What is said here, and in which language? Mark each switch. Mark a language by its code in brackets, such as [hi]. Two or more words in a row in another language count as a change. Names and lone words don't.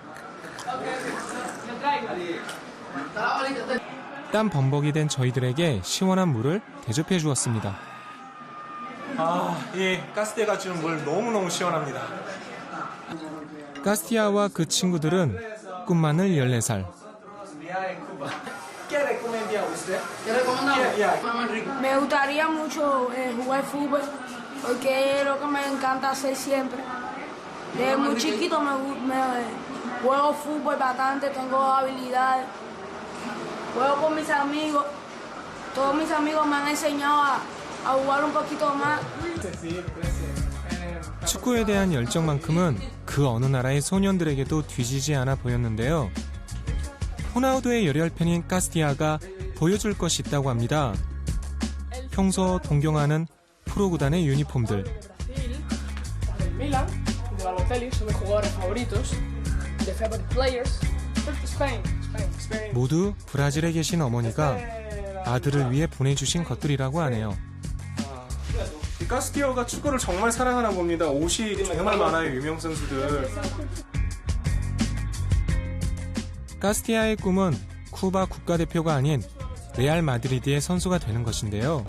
[ko] 땀 범벅이 된 저희들에게 시원한 물을 대접해 주었습니다. 이 카스티아가 주는 물 너무너무 시원합니다. 카스티아와 그 친구들은 꿈마늘 14살. [es] Me gustaría mucho jugar fútbol porque es lo que me encanta hacer siempre. Desde muy chiquito juego fútbol bastante, tengo habilidades. Juego con mis amigos. Todos mis amigos me han enseñado a jugar un poquito más. [ko] 축구에 대한 열정만큼은 그 어느 나라의 소년들에게도 뒤지지 않아 보였는데요. 호나우도의 열혈 팬인 카스티아가 보여줄 것이 있다고 합니다. 평소 동경하는 프로구단의 유니폼들. [es] Milan, de Balotelli, son mis jugadores favoritos, de [en] favorite players. [es] Spain. [ko] 모두 브라질에 계신 어머니가 아들을 위해 보내주신 것들이라고 하네요. 이 카스티아가 축구를 정말 사랑하나 봅니다. 옷이 정말 많아요, 유명 선수들. 카스티아의 꿈은 쿠바 국가대표가 아닌 레알 마드리드의 선수가 되는 것인데요.